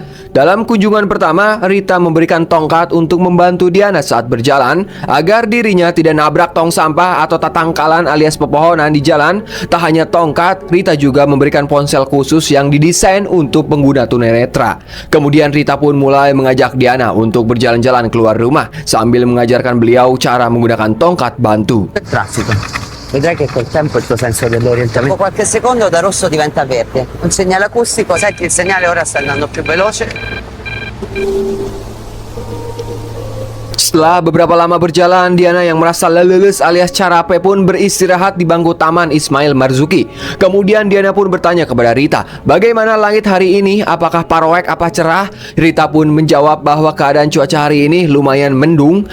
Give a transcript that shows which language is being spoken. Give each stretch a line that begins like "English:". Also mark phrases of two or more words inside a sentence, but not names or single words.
Indonesian: Dalam kunjungan pertama, Rita memberikan tongkat untuk membantu Diana saat berjalan agar dirinya tidak nabrak tong sampah atau tatangkalan alias pepohonan di jalan. Tak hanya tongkat, Rita juga memberikan ponsel khusus yang didesain untuk pengguna tunanetra. Kemudian Rita pun mulai mengajak Diana untuk berjalan-jalan keluar rumah sambil mengajarkan beliau cara menggunakan tongkat bantu.
Italian: Traffico. Vedrai che col tempo il tuo senso dell'orientamento. Dopo qualche secondo da rosso diventa verde. Un segnale acustico, senti il segnale ora sta andando più veloce.
Indonesian: Setelah beberapa lama berjalan, Diana yang merasa leles alias capek pun beristirahat di bangku Taman Ismail Marzuki. Kemudian Diana pun bertanya kepada Rita, bagaimana langit hari ini? Apakah paroek apa cerah? Rita pun menjawab bahwa keadaan cuaca hari ini lumayan mendung.